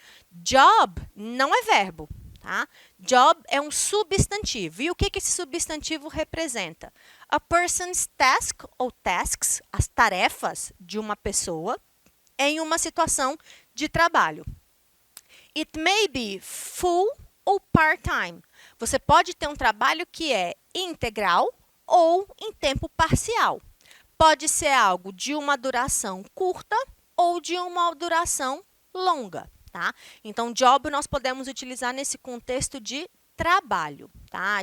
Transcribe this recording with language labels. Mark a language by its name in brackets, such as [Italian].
[Portuguese] Job não é verbo, tá? Job é um substantivo. E o que esse substantivo representa? [English] A person's task ou tasks, [Portuguese] as tarefas de uma pessoa em uma situação de trabalho. [English] It may be full ou part-time. [Portuguese] Você pode ter um trabalho que é integral ou em tempo parcial. Pode ser algo de uma duração curta ou de uma duração longa, tá? Então, job nós podemos utilizar nesse contexto de trabalho, tá?